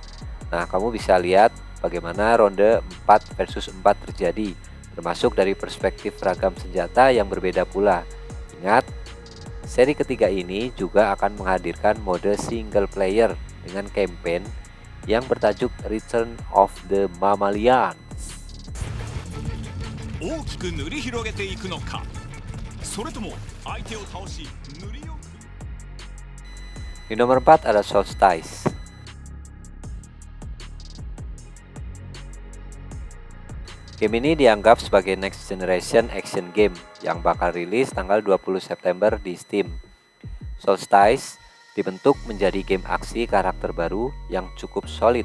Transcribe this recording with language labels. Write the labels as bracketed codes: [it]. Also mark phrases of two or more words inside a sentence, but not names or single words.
[id] Nah, kamu bisa lihat bagaimana ronde 4 versus 4 terjadi, termasuk dari perspektif ragam senjata yang berbeda pula. Ingat, seri ketiga ini juga akan menghadirkan mode single player dengan campaign yang bertajuk Return of the Mammalian. [ja] 大きく塗り広げていくのか、それとも相手を倒し塗りよく [id] Di nomor 4 ada Solstice. Game ini dianggap sebagai [en] next generation action game [id] yang bakal rilis tanggal 20 September di Steam. Solstice dibentuk menjadi game aksi karakter baru yang cukup solid.